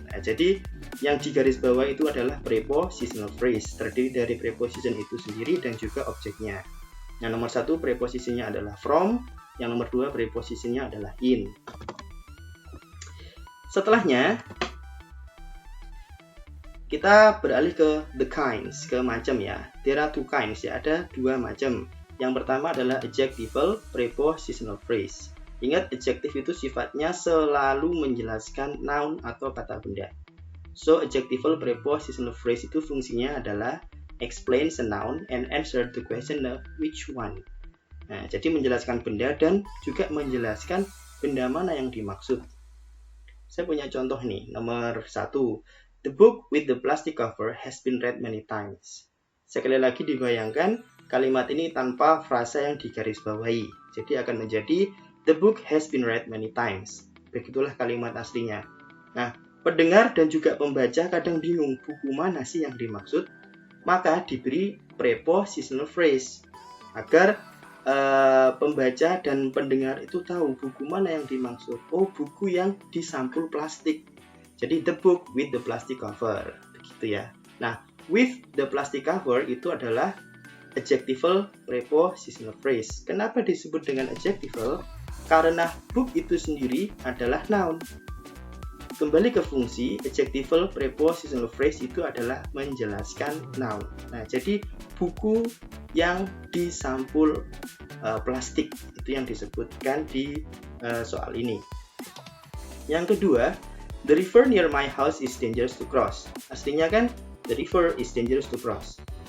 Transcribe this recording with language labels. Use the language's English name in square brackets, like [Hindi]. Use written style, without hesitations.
[Indonesian] Nah, jadi yang digaris bawah itu adalah prepositional phrase, terdiri dari preposition itu sendiri dan juga objeknya. Yang nomor 1 preposisinya adalah from, yang nomor 2 preposisinya adalah in. Setelahnya kita beralih ke [English] the kinds, [Indonesian] ke macam ya. [English] There are two kinds ya, [Indonesian] ada 2 macam. Yang pertama adalah adjectival prepositional phrase. Ingat, adjektif itu sifatnya selalu menjelaskan noun atau kata benda. [English] So, adjectival prepositional phrase [Indonesian] itu fungsinya adalah [English] explain a noun and answer the question of which one. [Indonesian] Nah, jadi menjelaskan benda dan juga menjelaskan benda mana yang dimaksud. Saya punya contoh nih, nomor 1. [English] The book with the plastic cover has been read many times. [Indonesian] Sekali lagi dibayangkan, kalimat ini tanpa frasa yang digarisbawahi. Jadi akan menjadi [English] the book has been read many times. [Indonesian] Begitulah kalimat aslinya. Nah, pendengar dan juga pembaca kadang bingung buku mana sih yang dimaksud. Maka diberi prepositional phrase agar pembaca dan pendengar itu tahu buku mana yang dimaksud. Oh, buku yang disampul plastik. [English] Jadi the book with the plastic cover. [Indonesian] Begitu ya. Nah, [English] with the plastic cover [Indonesian] itu adalah adjectival prepositional phrase. Kenapa disebut dengan adjectival? Karena book itu sendiri adalah noun. Kembali ke fungsi, adjectival prepositional phrase itu adalah menjelaskan noun. Nah, jadi buku yang disampul plastik itu yang disebutkan di soal ini. [English] Yang kedua, the river near my house is dangerous to cross. [Indonesian] Aslinya kan [English] the river is dangerous to cross.